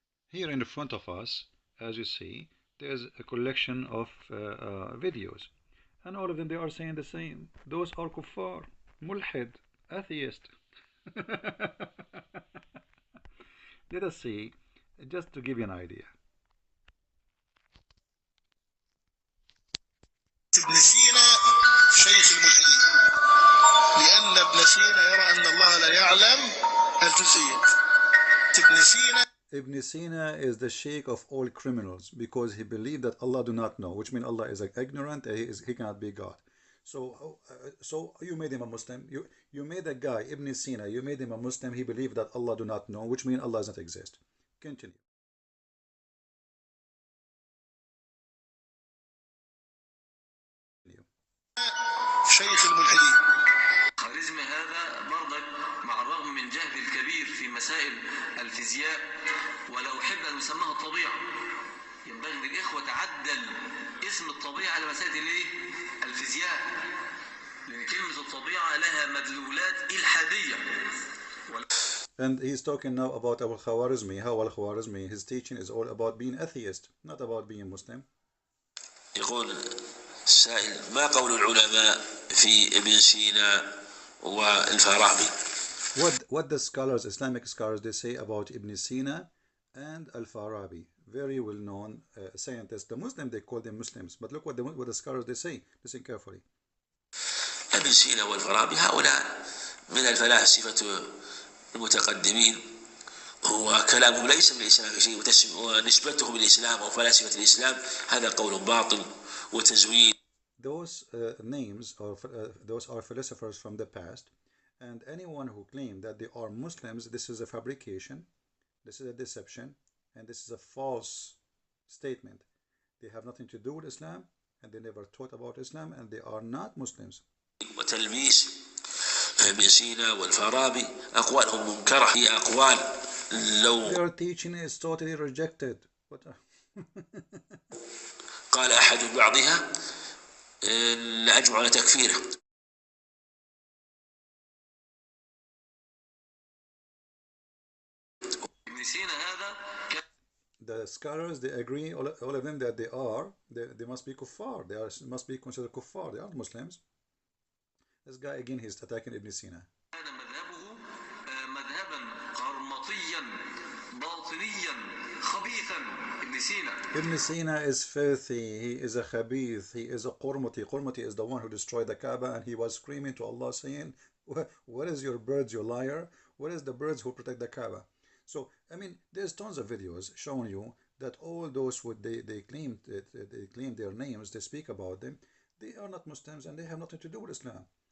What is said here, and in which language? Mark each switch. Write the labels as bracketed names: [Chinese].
[English] Here in front of us, as you see, there's a collection of videos, and all of them, they are saying the same. Those are kuffar, mulhid, atheist. Let us see, just to give you an idea. [Arabic] ابن سينا شيخ الملحدين لأن ابن سينا يرى أن الله لا يعلم الجزئيات. [English] Ibn Sina is the sheikh of all criminals, because he believed that Allah do not know, which means Allah is ignorant, he cannot be God. So you made him a Muslim. You made a guy, Ibn Sina, you made him a Muslim. He believed that Allah do not know, which means Allah does not exist. Continue. [Arabic] شيخ الملحدين. خوارزمي هذا برضك مع الرغم من جهد الكبير في مسائل الفيزياء ولو أحب أن نسميها الطبيعة، ينبغي ان الاخوه تعدل اسم الطبيعه على مساله الايه؟ الفيزياء. لان كلمه الطبيعه لها مدلولات الحاديه. [English] And he's talking now about al-Khwarizmi, how al-Khwarizmi, his teaching is all about being atheist, not about being Muslim. [Arabic] يقول السائل: ما قول العلماء في ابن سينا والفارابي؟ [English] What the scholars, Islamic scholars, they say about Ibn Sina and al-Farabi, very well-known scientists. The Muslim, they call them Muslims, but look what the scholars they say. Listen carefully. [Arabic] ابن سينا والفارابي هؤلاء من الفلاسفة المتقدمين، وكلامهم ليس من الإسلام في شيء، ونسبتهم للإسلام أو فلاسفة الإسلام هذا قول باطل وتزوير. [English] Those names or those are philosophers from the past, and anyone who claims that they are Muslims, this is a fabrication, this is a deception, and this is a false statement. They have nothing to do with Islam, and they never taught about Islam, and they are not Muslims. [Arabic] وتلميس ابن سينا والفارابي أقوالهم منكرة، هي أقوال لو [English] Their teaching is totally rejected. What [Arabic] قال أحد بعضها لأجمع على تكفيره. ابن سينا هذا [English] The scholars, they agree, all of them, that they must be kuffar. They must be considered kuffar. They aren't Muslims. This guy again, he's attacking Ibn Sina. [Arabic] هذا مذهبه مذهبا قرمطيا باطنيا خبيثا. ابن سينا [English] Ibn Sina is filthy. He is a khabith. He is a qurmati. Qurmati is the one who destroyed the Kaaba, and he was screaming to Allah saying, "What is your birds, you liar? What is the birds who protect the Kaaba?" So, I mean, there's tons of videos showing you that all those who they claim their names, they speak about them, they are not Muslims and they have nothing to do with Islam.